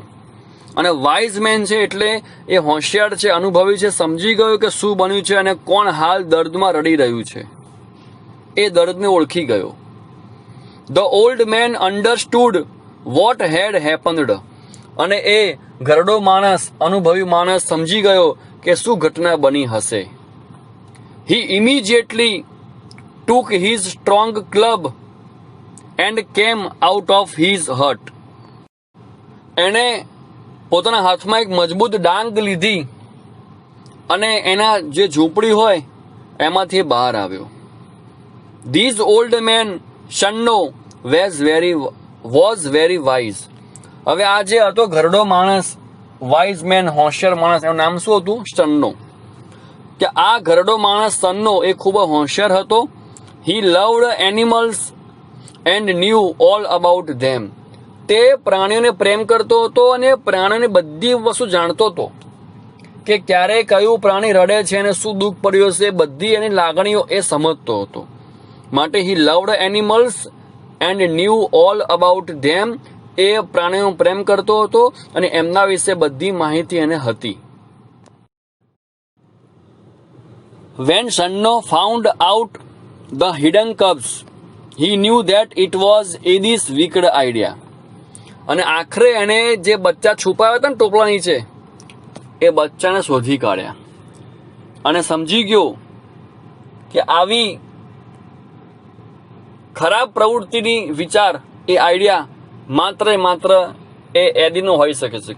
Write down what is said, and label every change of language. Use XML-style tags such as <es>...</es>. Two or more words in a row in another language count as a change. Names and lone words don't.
<gu>અને</gu> <en>wise man</en> <gu>છે એટલે એ હોશિયાર છે, અનુભવી છે, સમજી ગયો કે શું બન્યું છે અને કોણ હાલ દર્દમાં રડી રહ્યું છે. એ દર્દને ઓળખી ગયો.</gu> <en>The old man understood what had happened,</en> <gu>અને એ ઘરડો માણસ, અનુભવી માણસ સમજી ગયો કે શું ઘટના બની હશે.</gu> <en>He immediately took his strong club and came out of his hut.</en> <gu>એણે પોતાના હાથમાં એક મજબૂત ડાંગ લીધી અને એના જે ઝૂંપડી હોય એમાંથી બહાર આવ્યો.</gu> <en>This old man Shanno was very wise.</en> <gu>હવે આ જે હતો ઘરડો માણસ,</gu> <en>wise man,</en> <gu>હોશિયાર માણસ, એનું નામ શું હતું? શન્નો. કે આ ઘરડો માણસ સન્નો એ ખૂબ હોશિયાર હતો.</gu> <en>He loved animals and knew all about them.</en> <gu>તે પ્રાણીઓને પ્રેમ કરતો હતો અને પ્રાણીઓની બધી વસ્તુ જાણતો હતો, કે ક્યારે કયું પ્રાણી રડે છે અને શું દુઃખ પડ્યું છે, બધી એની લાગણીઓ એ સમજતો હતો.</gu> <en>માટે He loved animals and knew all about them.</en> <gu>એ પ્રાણીઓનો પ્રેમ કરતો હતો અને એમના વિશે બધી માહિતી એને હતી.</gu> <en>When Shanno found out the hidden cubs, he knew that it was Edi's wicked idea.</en> <gu>અને આખરે એને જે બચ્ચા છુપાવ્યા હતા ને ટોપલા નીચે, એ બચ્ચાને શોધી કાઢ્યા અને સમજી ગયો કે આવી ખરાબ પ્રવૃત્તિની વિચાર, એ આઈડિયા માત્ર એ એદીનો હોઈ શકે છે.</gu>